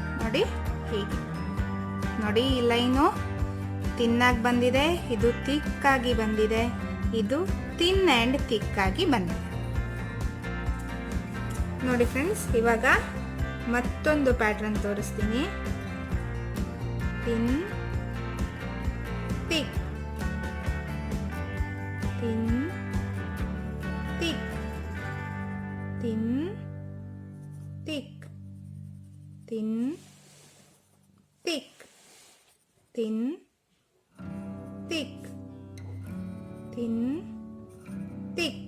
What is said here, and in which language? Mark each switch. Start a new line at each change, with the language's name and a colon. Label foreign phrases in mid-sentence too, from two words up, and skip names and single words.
Kannada: ನೋಡಿ ಹೀಗೆ. ನೋಡಿ ಈ ಲೈನು ತಿನ್ನಾಗಿ ಬಂದಿದೆ, ಇದು ತಿಕ್ಕಾಗಿ ಬಂದಿದೆ, ಇದು
English: thin and
Kannada: ತಿಕ್ಕಾಗಿ ಬಂದಿದೆ. ನೋಡಿ ಫ್ರೆಂಡ್ಸ್, ಇವಾಗ ಮತ್ತೊಂದು ಪ್ಯಾಟ್ರನ್ ತೋರಿಸ್ತೀನಿ.
English: thin thick, thin thick, thin thick, thin thick, thin thick, thin thick,